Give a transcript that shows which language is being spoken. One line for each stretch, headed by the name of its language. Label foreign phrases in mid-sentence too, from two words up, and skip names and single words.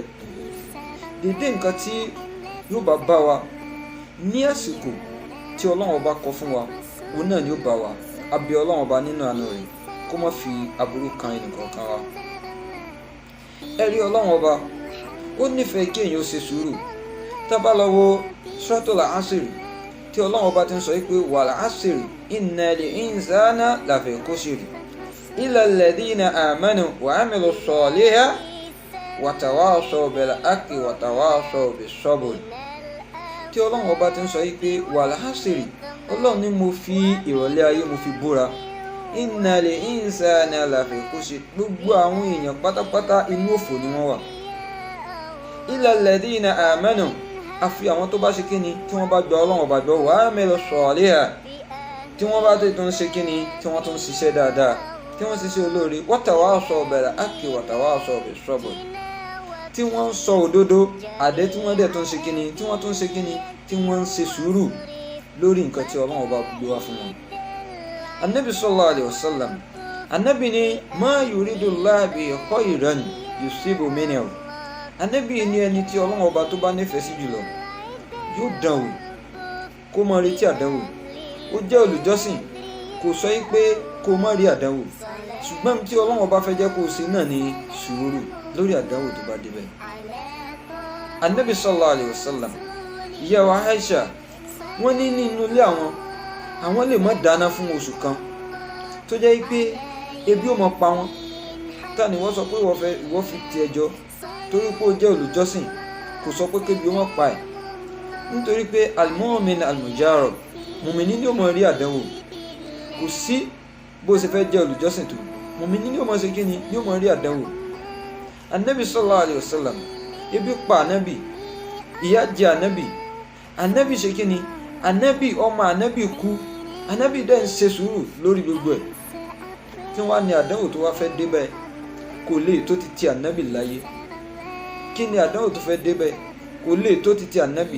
Yoruba: Dédé nǹkan tí yóò bá bá wa ní àsìkò tí Ọlọ́run ọba kọ fún wa, òun náà ni ó bá wa. A bẹ̀ Ọlọ́run ọba nínú àánú rẹ̀ kó má fi aburú kan ẹnìkọ̀ọ̀kan wa. Ẹ rí Ọlọ́run ọba, ó nífẹ̀ẹ́ kí èèyàn ó ṣe sùúrù. Tá bá lọ wo Suratul Asr tí Ọlọ́run ọba ti ń sọ pé
Arabic: والعصر إن الإنسان لفي خسر إلا الذين آمنوا وعملوا الصالحات وتواصوا بالحق وتواصوا بالصبر.
Yoruba: Tí Ọlọ́run ọba ti ń sọ pé
Arabic: والعصر,
Yoruba: Ọlọ́run ní mo fi ìrọ̀lẹ́ ayé mo fi búra,
Arabic: إن الإنسان لفي خسر,
Yoruba: gbogbo àwọn èèyàn pátápátá inú òfò ni wọ́n wà.
Arabic: إلا الذين آمنوا,
Yoruba: àfi àwọn tó bá ṣe kíni, tí wọ́n bá gba Ọlọ́run ọba gbọ́,
Arabic: وعملوا الصالحات,
Yoruba: tí wọ́n bá tó ń ṣe kíni, tí wọ́n tó ń ṣiṣẹ́ dáadáa, tí wọ́n ṣiṣẹ́ olóore,
Arabic: وتواصوا بالحق وتواصوا بالصبر,
Yoruba: tí wọ́n ń sọ òdodo àdé, tí wọ́n dẹ̀ tó ń ṣe kíni, tí wọ́n tó ń ṣe kíni, tí wọ́n ń ṣe sùúrù lórí nǹkan tí Ọlọ́run ọba gbé wá fún wọn.
Arabic: Ànábì صلى الله عليه وسلم,
Yoruba: Ànábì ní
Arabic: ما يرد الله به خيرا يصب منه.
Yoruba: Ànábì ní ẹni tí Ọlọ́run ọba tó bá nífẹ̀ẹ́ sí jùlọ yóò dánwò kó má retí àdánwò. Ó jẹ́ olùjọ́sìn, kò sọ pé kó má rí àdánwò, ṣùgbọ́n tí Ọlọ́run ọba fẹ́ jẹ́ kó ṣe náà ní sùúrù lórí àdánwò tó bá débẹ̀.
Arabic: Ànábì صلى الله عليه وسلم,
Yoruba: ìyá wa Aisha, wọ́n ní nínú ilé àwọn lè má dáná fún oṣù kan tó jẹ́ pé ebi ó máa pa wọ́n. Ta ni wọ́n sọ pé ìwọ fi ti ẹjọ́ torí pé ó jẹ́ olùjọ́sìn, kò sọ pé kébi ó máa pa ẹ̀. Nítorí pé
Arabic: المؤمن المجرب,
Yoruba: mùmìnì ni ó máa rí àdánwò. Kò sí bó ṣe fẹ́ jẹ́ olùjọ́sìn tó, mùmìnì ni ó máa ṣe kíni, ni ó máa rí àdánwò.
Arabic: Ànábì صلى الله عليه وسلم,
Yoruba: ebi pa Ànábì, ìyà jẹ Ànábì ṣe kíni, Ànábì ọmọ Ànábì kú, Ànábì dẹ̀ ń ṣe sùúrù lórí gbogbo ẹ̀. Tí wọ́n á ní àdánwò tó wá fẹ́ débẹ̀, kò lè tó ti ti Ànábì láyé. Kí ni àdánwò tó fẹ́ débẹ̀? Kò lè tó ti ti Ànábì.